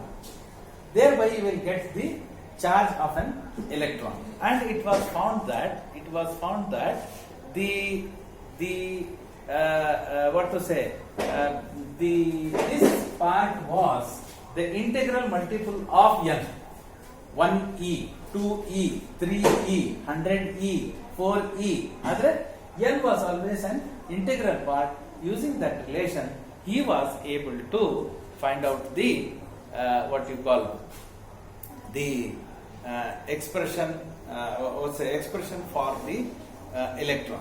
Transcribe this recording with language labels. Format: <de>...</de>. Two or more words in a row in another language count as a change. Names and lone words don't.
<en>Thereby you will get the charge of an electron. And it was found that this part was the integral multiple of N. 1e, 2e, 3e, 100e, 4e. Other N was always an integral part. Using that relation, he was able to find out the expression for the electron.</en>